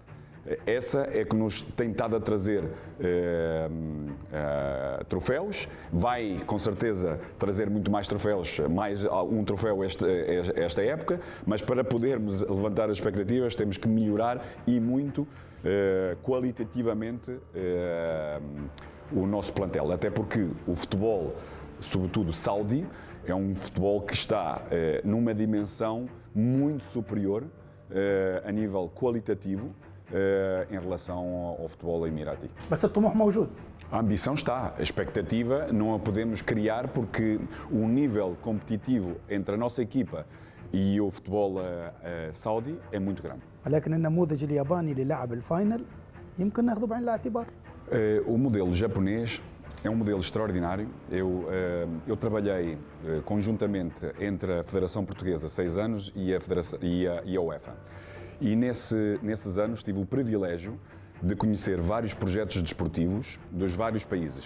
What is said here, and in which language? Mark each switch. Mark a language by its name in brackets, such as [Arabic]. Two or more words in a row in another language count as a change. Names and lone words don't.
[Portuguese] Essa é que nos tem estado a trazer troféus, vai com certeza trazer muito mais troféus, mais um troféu esta época, mas para podermos levantar as expectativas temos que melhorar e muito qualitativamente o nosso plantel, até porque o futebol, sobretudo saudi, é um futebol que está numa dimensão muito superior a nível qualitativo em relação ao futebol emirati. [Arabic] بس الطموح موجود. [Portuguese] A ambição está, a expectativa não a podemos criar porque o nível competitivo entre a nossa equipa e o futebol saudi é muito grande. [Arabic] ولكن النموذج الياباني للعب الفاينل يمكن ناخذه بعين الاعتبار. [Portuguese] O modelo japonês é um modelo extraordinário. Eu trabalhei conjuntamente entre a Federação Portuguesa 6 anos e a UEFA. E nesses anos tive o privilégio de conhecer vários projetos desportivos dos vários países.